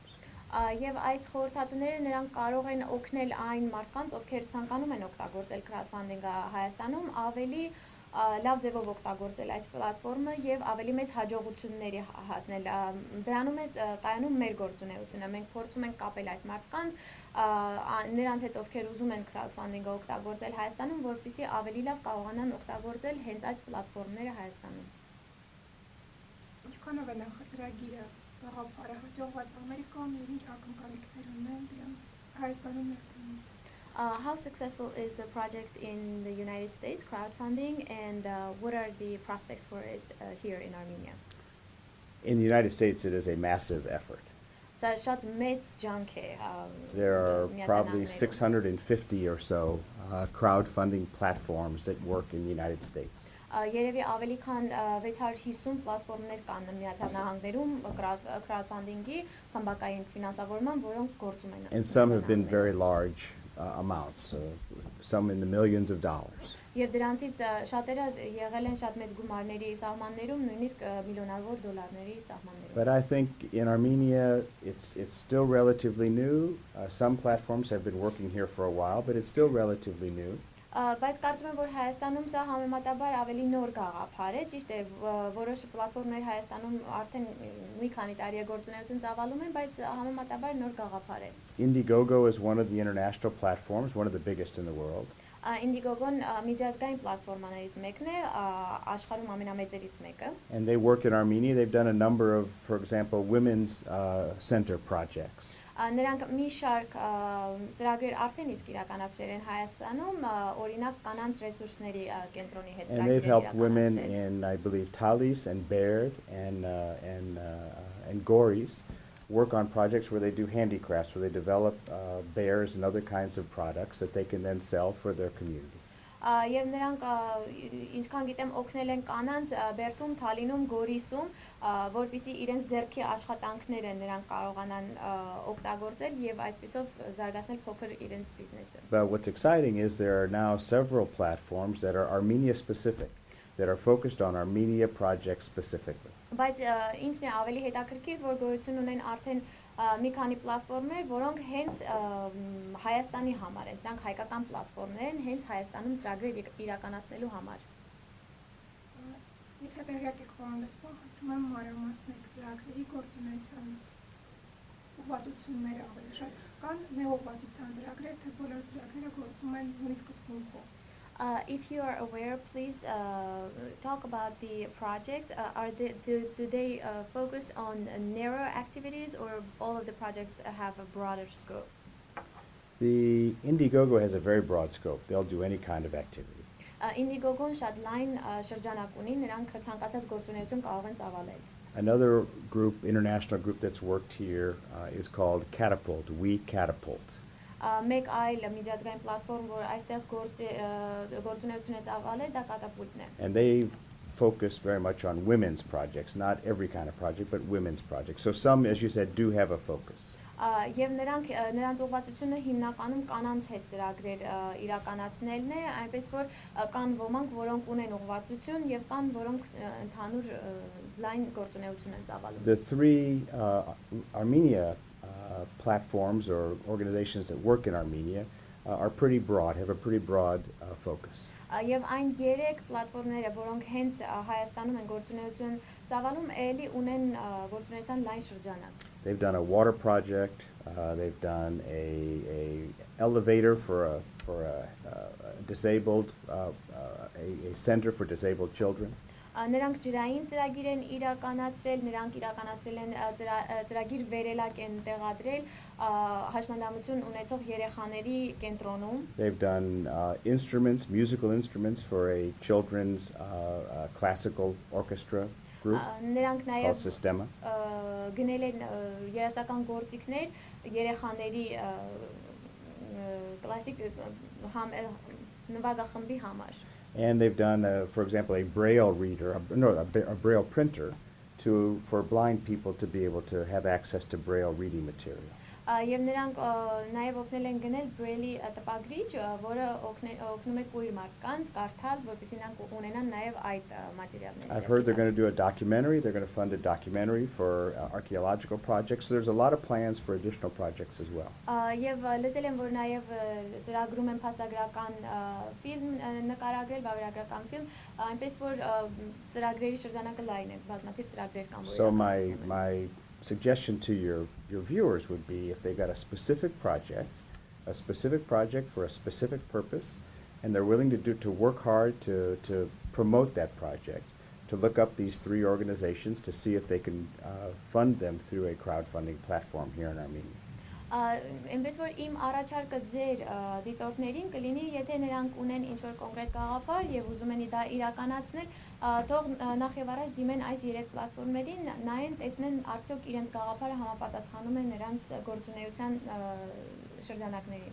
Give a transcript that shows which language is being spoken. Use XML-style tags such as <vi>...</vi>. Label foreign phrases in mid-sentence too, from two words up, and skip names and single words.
<hy>Եվ այս խորհրդատուները նրանք կարող են օգնել այն մարդկանց, ովքեր ցանկանում են օգտագործել crowdfunding-ը Հայաստանում, ավելի լավ ձևով օգտագործել այս պլատֆորմը եւ ավելի մեծ հաջողությունների հասնել. Դրանում է կայանում մեր գործունեությունը. Մենք փորձում ենք կապել այդ մարդկանց, նրանց հետ ովքեր ուզում են crowdfunding-ը օգտագործել Հայաստանում, որպեսզի ավելի լավ կարողանան օգտագործել հենց այդ պլատֆորմները Հայաստանում. Ինչքանով է նախաձեռագիրը գաղափարը հաջողված Ամերիկայում եւ ինչ ակնկալիքներ ունեն դրանց Հայաստանում ներդրումից?</hy> <en>How successful is the project in the United States, crowdfunding, and what are the prospects for it here in Armenia? In the United States, it is a massive effort. There are probably 650 or so crowdfunding platforms that work in the United States.</en> <hy>Երևի ավելի քան 650 պլատֆորմներ կան Միացյալ Նահանգներում crowdfunding-ի խմբակային ֆինանսավորման, որոնք գործում են.</hy> <en>And some have been very large amounts, some in the millions of dollars.</en> <hy>Եվ դրանցից շատերը եղել են շատ մեծ գումարների սահմաններում, նույնիսկ միլիոնավոր դոլարների սահմաններում.</hy> <en>But I think in Armenia, it's still relatively new. Some platforms have been working here for a while, but it's still relatively new.</en> <hy>Բայց կարծում եմ, որ Հայաստանում սա համեմատաբար ավելի նոր գաղափար է, ճիշտ է, որոշ պլատֆորմներ Հայաստանում արդեն մի քանի տարի է գործունեություն ծավալում են, բայց համեմատաբար նոր գաղափար է.</hy> <en>Indiegogo is one of the international platforms, one of the biggest in the world.</en> <hy>Indiegogo-ն միջազգային պլատֆորմաներից մեկն է, աշխարհում ամենամեծերից մեկը.</hy> <en>And they work in Armenia. They've done a number of, for example, women's center projects.</en> <hy>Նրանք մի շարք ծրագրեր արդեն իսկ իրականացրել են Հայաստանում, օրինակ կանանց ռեսուրսների կենտրոնի հետ.</hy> <en>And they've helped women in, I believe, Talis and Baird and Goris work on projects where they do handicrafts, where they develop bears and other kinds of products that they can then sell for their communities.</en> <hy>Եվ նրանք ինչքան գիտեմ օգնել են կանանց Բերդում, Թալինում, Գորիսում, որպեսզի իրենց ձեռքի աշխատանքները նրանք կարողանան օգտագործել եւ այսպեսով զարգացնել փոքր իրենց բիզնեսը։</hy> <en>But what's exciting is there are now several platforms that are Armenia specific, that are focused on Armenia projects specifically.</en> <hy>Բայց ինչն է ավելի հետաքրքիր, որ գոյություն ունեն արդեն մի քանի պլատֆորմներ, որոնք հենց Հայաստանի համար են, սրանք հայկական պլատֆորմներ են, հենց Հայաստանում ծրագրեր իրականացնելու համար։ Եթե տեղյակ եք խորհրդացնում, խնդրում եմ մանրամասնեք ծրագրերի գործունեության ուղղվածությունները ավելի շատ կան նեոուղղվածության ծրագրեր, թե բոլոր ծրագրերը գործում են նույն սկզբունքով։</hy> <en>If you are aware, please talk about the projects. Do they focus on narrow activities, or all of the projects have a broader scope? The Indiegogo has a very broad scope. They'll do any kind of activity.</en> <hy>Indiegogo-ն շատ լայն շրջանակ ունի, նրանք ցանկացած գործունեություն կարող են ծավալել։</hy> <en>Another group, international group that's worked here is called Catapult, We Catapult.</en> <hy>Մեկ այլ միջազգային պլատֆորմ, որ այստեղ գործունեություն է ծավալել, դա կատապուլտն է։</hy> <en>And they focus very much on women's projects, not every kind of project, but women's projects. So some, as you said, do have a focus.</en> <hy>Եվ նրանց ուղղվածությունը հիմնականում կանանց հետ ծրագրեր իրականացնելն է, այնպես որ կան ոմանք, որոնք ունեն ուղղվածություն եւ կան, որոնք ընդհանուր լայն գործունեություն են ծավալում։</hy> <en>The three Armenia platforms or organizations that work in Armenia are pretty broad, have a pretty broad focus.</en> <hy>Եվ այն երեք պլատֆորմները, որոնք հենց Հայաստանում են գործունեություն ծավալում, էլի ունեն գործունեության լայն շրջանակ։</hy> <en>They've done a water project. They've done a elevator for a disabled a center for disabled children.</en> <hy>Նրանք ջրային ծրագիր են իրականացրել, նրանք իրականացրել են ծրագիր վերելակ են տեղադրել հաշմանդամություն ունեցող երեխաների կենտրոնում։</hy> <en>They've done instruments, musical instruments for a children's classical orchestra group called Sistema.</en> <hy>Գնել են երաժշտական գործիքներ երեխաների կլասիկ նվագախմբի համար։</hy> <en>And they've done, for example, a braille reader, a braille printer for blind people to be able to have access to braille reading material.</en> <hy>Եվ նրանք նաև օգնել են գնել Braille-ի տպագրիչ, որը օգնում է կույր մարդկանց կարդալ, որպեսզի նրանք ունենան նաև այդ մատերիալները։</hy> <en>I've heard they're going to do a documentary. They're going to fund a documentary for archaeological projects. So there's a lot of plans for additional projects as well.</en> <hy>Եվ լսել եմ, որ նաև ծրագրում են փաստագրական ֆիլմ նկարագրել, վավերագրական ֆիլմ, այնպես որ ծրագրերի շրջանակը լայն է, բազմաթիվ ծրագրեր կան։</hy> <en>So my suggestion to your viewers would be, if they've got a specific project for a specific purpose, and they're willing to work hard to promote that project, to look up these three organizations to see if they can fund them through a crowdfunding platform here in Armenia.</en> <hy>Այնպես որ իմ առաջարկը ձեր դիտորդներին կլինի, եթե նրանք ունեն ինչ-որ կոնկրետ գաղափար եւ ուզում են դա իրականացնել, թող նախ եւ առաջ դիմեն այս երեք պլատֆորմերին, նայեն, տեսնեն արդյոք իրենց գաղափարը համապատասխանում է նրանց գործունեության շրջանակներին։</hy>